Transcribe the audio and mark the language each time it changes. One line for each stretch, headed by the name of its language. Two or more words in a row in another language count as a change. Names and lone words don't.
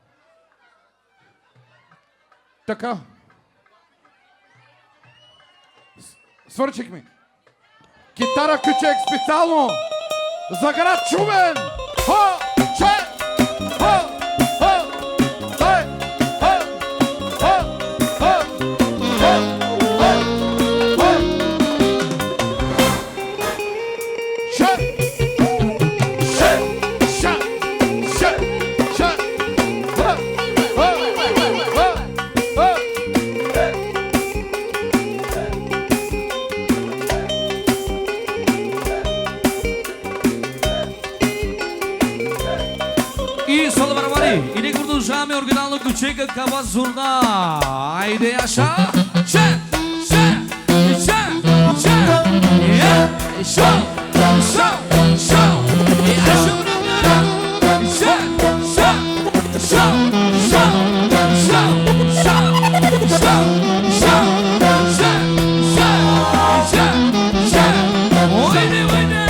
Bulgarian: Така. Свършихме. Китара Кючек специално за град Шумен! Хо! Че! Хо! Хо! Дай! Хо! Хо! Хо! Хо! Хо! Хо! Ше! Ше! Ше! Ше! Ше! Хо! Хо! Хо! Хо! И Салварвари, и не продължаваме оригинално ключека Кава Зурна. Айде, Яша! Ше! Ше! Ше! Ше! Е! Шо! Шо! Шо! И Ашу! Ше! Шо! Шо! Шо! Шо! Шо! Шо! Шо! Ше! Ше! Ше! Ше! Ойде, ойде!